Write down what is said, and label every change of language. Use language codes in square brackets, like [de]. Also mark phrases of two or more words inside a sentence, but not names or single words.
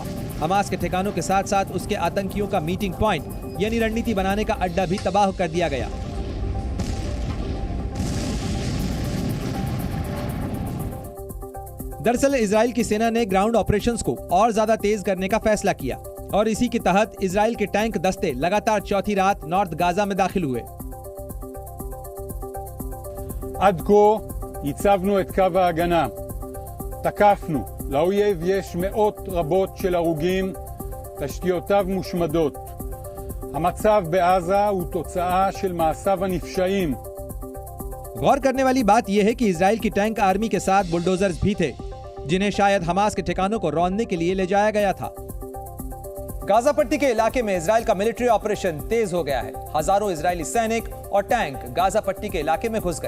[hi] हमास के ठिकानों के साथ साथ उसके आतंकियों का [en] meeting point [hi] यानी रणनीति बनाने का अड्डा भी तबाह कर दिया गया। दरअसल इजराइल की सेना ने [en] ground operations [hi] को और ज्यादा तेज करने का फैसला किया, और इसी के तहत इजराइल के टैंक दस्ते लगातार चौथी रात नॉर्थ गाजा में दाखिल हुए। [he] עד כה ייצבנו את קו ההגנה. תקפנו. לאויב יש מאות רבות של הרוגים, תשתיותיו מושמדות. המצב בעזה הוא תוצאה של מעשיו הנפשעים. [hi] गौर करने वाली बात यह है कि इजराइल की [en] tank army [hi] के साथ बुलडोजर्स भी थे, जिन्हें शायद हमास के ठिकानों को रौंदने के लिए ले जाया गया था। गाजा पट्टी के इलाके में इजराइल का [en] military operation [hi] तेज हो गया है। हजारों इजरायली सैनिक और टैंक गाजा पट्टी के इलाके में घुस गए।